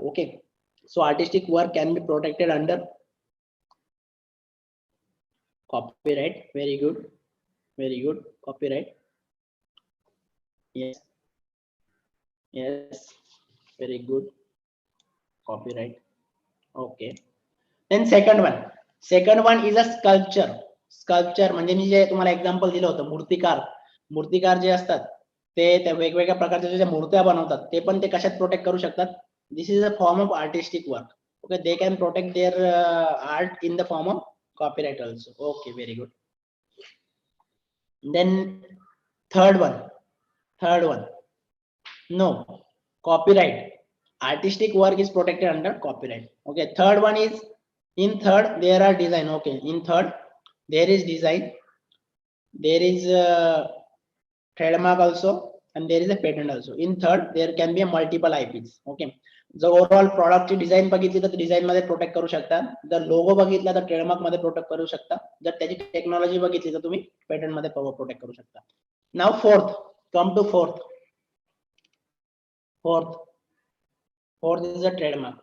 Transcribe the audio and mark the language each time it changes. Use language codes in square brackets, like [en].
[en] Okay, so artistic work can be protected under copyright. Very good, very good. Copyright. Yes, yes, very good. Copyright. Okay. Then second one is a sculpture. [mr] Sculpture म्हणजे मी जे तुम्हाला example दिलं होतं, मूर्तिकार जे असतात ते वेगवेगळ्या प्रकारच्या ज्या मूर्त्या बनवतात ते पण ते कशात प्रोटेक्ट करू शकतात. [en] This is a form of artistic work. Okay, they can protect their art in the form of copyright also. Okay, very good. Then third one, no, copyright. Artistic work is protected under copyright. Okay, third one is, in third there are design. Okay, in third there is design, there is a trademark also, and there is a patent also. In third there can be a multiple IPs. [mr] Okay, जर overall प्रॉडक्टची design बघितली तर design मध्ये protect करू शकता, जर logo बघितला तर ट्रेडमार्क मध्ये प्रोटेक्ट करू शकता, जर त्याची टेक्नॉलॉजी बघितली तर तुम्ही पेटंट मध्ये प्रोटेक्ट करू शकता. [en] Now fourth, come to fourth is a trademark.